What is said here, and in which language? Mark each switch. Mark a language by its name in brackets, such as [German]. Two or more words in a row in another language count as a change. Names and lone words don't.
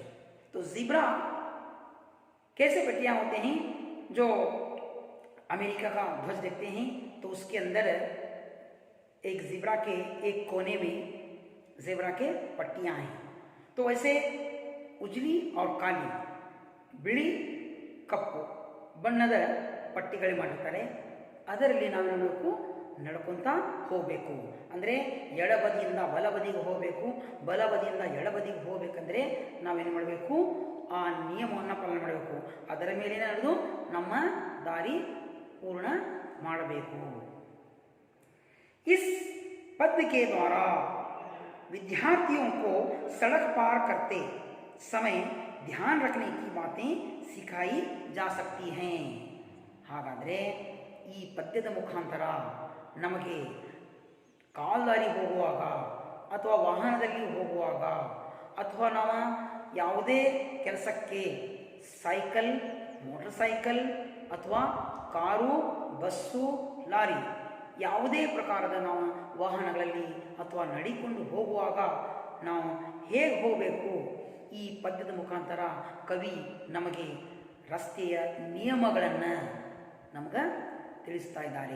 [Hindi] तो जीब्रा कैसे पट्टियां होते हैं, जो अमेरिका का ध्वज देखते हैं तो उसके अंदर एक जीब्रा के एक कोने में जेब्रा के पट्टियां हैं। तो वैसे उजली और काली [Kannada] बिಳಿ ಕಪ್ಪು ಬಣ್ಣದ ಪಟ್ಟಿಗಳು ಮಾಡಿರ್ತಾರೆ, ಅದರಲ್ಲಿ ನಾವು ನೋಡಬೇಕು ನಡ್ಕೊಂತ ಹೋಗಬೇಕು। ಅಂದರೆ ಎಡಬದಿಯಿಂದ ಬಲಬದಿಗೆ ಹೋಗಬೇಕು, ಬಲಬದಿಯಿಂದ ಎಡಬದಿಗೆ ಹೋಗಬೇಕಂದ್ರೆ ನಾವೇನು ಮಾಡಬೇಕು, ಆ ನಿಯಮವನ್ನು ಪಾಲನೆ ಮಾಡಬೇಕು, ಅದರ ಮೇಲೆ ನಡೆದು ನಮ್ಮ ದಾರಿ पूर्ण ಮಾಡಬೇಕು। [Hindi] इस पद्य के द्वारा विद्यार्थियों को सड़क पार करते समय ध्यान रखने की बातें सिखाई जा सकती हैं। [Kannada] ಹಾಗಾದರೆ ಈ ಪದ್ಯದ ಮುಖಾಂತರ ನಮಗೆ ಕಾಲ್ದಾರಿ ಹೋಗುವಾಗ ಅಥವಾ ವಾಹನದಲ್ಲಿ ಹೋಗುವಾಗ ಅಥವಾ ನಾವು ಯಾವುದೇ ಕೆಲಸಕ್ಕೆ ಸೈಕಲ್, ಮೋಟರ್ ಸೈಕಲ್ ಅಥವಾ ಕಾರು, ಬಸ್ಸು, ಲಾರಿ ಯಾವುದೇ ಪ್ರಕಾರದ ನಾವು ವಾಹನಗಳಲ್ಲಿ ಅಥವಾ ನಡಿಕೊಂಡು ಹೋಗುವಾಗ ನಾವು ಹೇಗೆ ಹೋಗಬೇಕು, ಈ ಪದ್ಯದ ಮುಖಾಂತರ ಕವಿ ನಮಗೆ ರಸ್ತೆಯ ನಿಯಮಗಳನ್ನು ನಮಗೆ ತಿಳಿಸ್ತಾ ಇದ್ದಾರೆ।